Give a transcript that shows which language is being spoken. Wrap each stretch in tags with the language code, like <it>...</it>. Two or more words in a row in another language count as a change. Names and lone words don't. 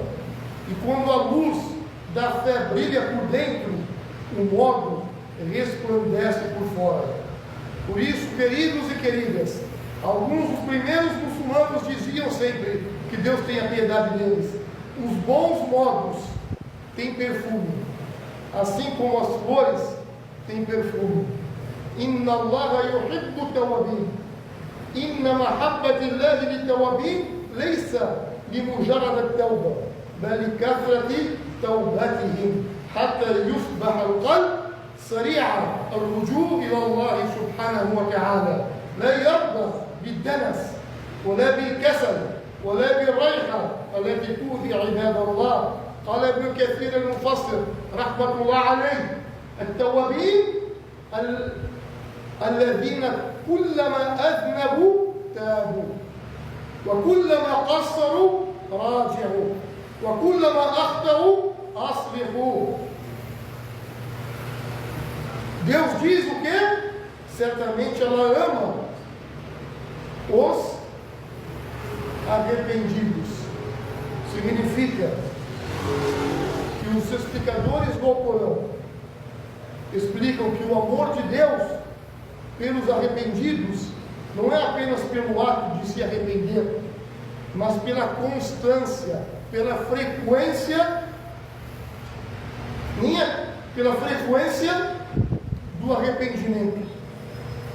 <pt>E quando a luz da fé brilha por dentro, o modo resplandece por fora. Por isso, queridos e queridas, alguns dos primeiros muçulmanos diziam sempre, que Deus tenha piedade deles: os bons modos têm perfume, assim como as flores têm perfume.</pt> <ar>إن الله يحب التوابين. إن محبة الله للتوابين ليس لمجرد التوبة بل لكثرة توبتهم حتى يصبح القلب سريع الرجوع إلى الله سبحانه وتعالى لا يرضى بالدنس ولا بالكسل ولا بالريحة التي تؤذي عباد الله. قال ابن كثير المفسر رحمة الله عليه: التوابين الذين كلما أذنبوا تابوا، وكلما قصروا راجعوا، وكلما أخطأوا أصلحوا.</ar> <pt>Deus diz o quê? Certamente ela ama os arrependidos. Significa que os explicadores do Alcorão explicam que o amor de Deus pelos arrependidos não é apenas pelo ato de se arrepender, mas pela constância, pela frequência, pela frequência do arrependimento.</pt>